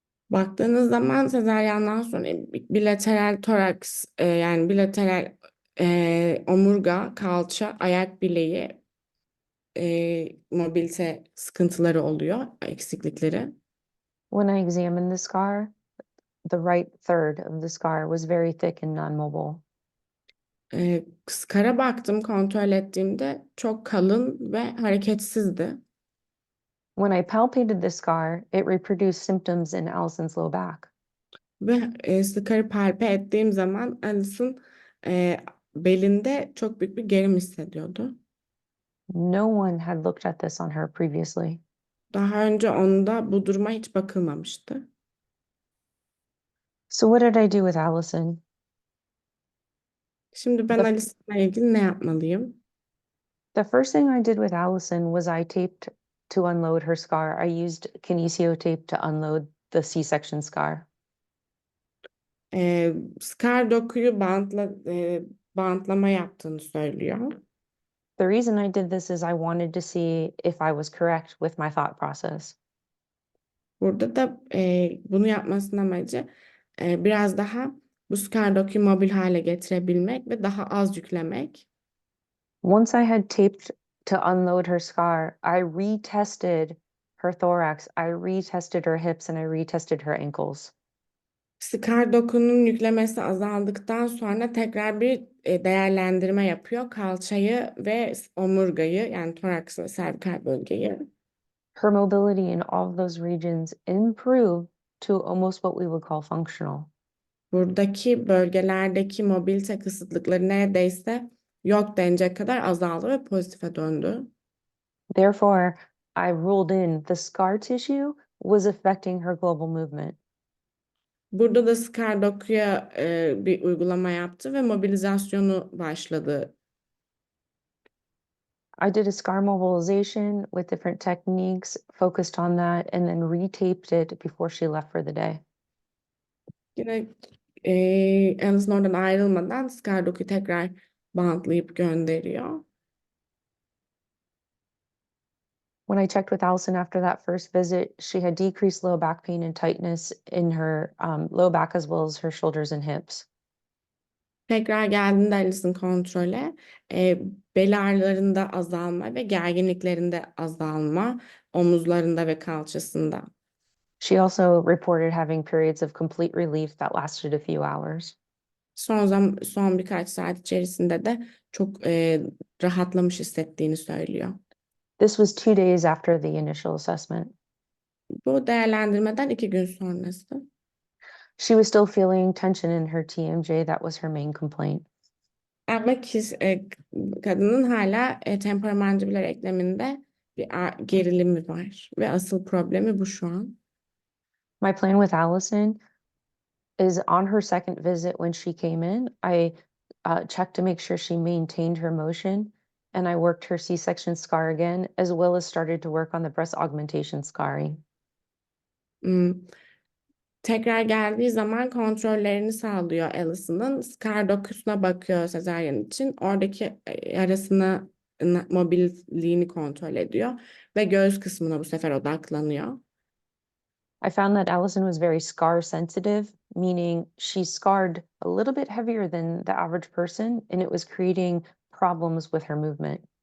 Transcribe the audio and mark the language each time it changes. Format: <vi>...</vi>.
<tr>Baktığınız zaman sezaryandan sonra bilateral toraks yani bilateral omurga, kalça, ayak bileği mobilite sıkıntıları oluyor, eksiklikleri.</tr> <en>When I examined the scar, the right third of the scar was very thick and non-mobile.</en> <tr>Scar'a baktım, kontrol ettiğimde çok kalın ve hareketsizdi.</tr> <en>When I palpated the scar, it reproduced symptoms in Allison's low back.</en> <tr>Ve scar'ı palpe ettiğim zaman Alison belinde çok büyük bir gerim hissediyordu.</tr> <en>No one had looked at this on her previously.</en> <tr>Daha önce onda bu duruma hiç bakılmamıştı.</tr> <en>So what did I do with Allison?</en> <tr>Şimdi ben</tr> <en>The,</en> <tr>Alison'la ilgili ne yapmalıyım?</tr> <en>the first thing I did with Allison was I taped to unload her scar. I used kinesio tape to unload the C-section scar.</en> <tr>Scar dokuyu bantlama yaptığını söylüyor.</tr> <en>The reason I did this is I wanted to see if I was correct with my thought process.</en> <tr>Burada da bunu yapmasının amacı biraz daha bu scar dokuyu mobil hale getirebilmek ve daha az yüklemek.</tr> <en>Once I had taped to unload her scar, I retested her thorax, I retested her hips, and I retested her ankles.</en> <tr>Scar dokunun yüklemesi azaldıktan sonra tekrar bir değerlendirme yapıyor. Kalçayı ve omurgayı yani toraks ve servikal bölgeyi.</tr> <en>Her mobility in all of those regions improved to almost what we would call functional.</en> <tr>Buradaki bölgelerdeki mobilite kısıtlıkları neredeyse yok denecek kadar azaldı ve pozitife döndü.</tr> <en>Therefore, I ruled in the scar tissue was affecting her global movement.</en> <tr>Burada da Scar dokuya bir uygulama yaptı ve mobilizasyonu başladı.</tr> <en>I did a scar mobilization with different techniques, focused on that, and then retaped it before she left for the day.</en> <tr>Yine Alison oradan ayrılmadan Scar dokuyu tekrar bantlayıp gönderiyor.</tr> <en>When I checked with Allison after that first visit, she had decreased low back pain and tightness in her low back as well as her shoulders and hips.</en> <tr>Tekrar geldiğinde Alison kontrole bel ağrılarında azalma ve gerginliklerinde azalma, omuzlarında ve kalçasında.</tr> <en>She also reported having periods of complete relief that lasted a few hours.</en> <tr>Son birkaç saat içerisinde de çok rahatlamış hissettiğini söylüyor.</tr> <en>This was 2 days after the initial assessment.</en> <tr>Bu değerlendirmeden 2 gün sonrası.</tr> <en>She was still feeling tension in her TMJ. That was her main complaint.</en> <tr>Ama kadının hala temporomandibular ekleminde bir gerilimi var ve asıl problemi bu şu an.</tr> <en>My plan with Allison is on her second visit when she came in, I checked to make sure she maintained her motion, and I worked her C-section scar again, as well as started to work on the breast augmentation scarring. Hmm.</en> <tr>Tekrar geldiği zaman kontrollerini sağlıyor Alison'ın. Scar dokusuna bakıyor sezaryen için. Oradaki yarasını, mobilliğini kontrol ediyor ve göğüs kısmına bu sefer odaklanıyor.</tr> <en>I found that Allison was very scar sensitive, meaning she scarred a little bit heavier than the average person, and it was creating problems with her movement.</en>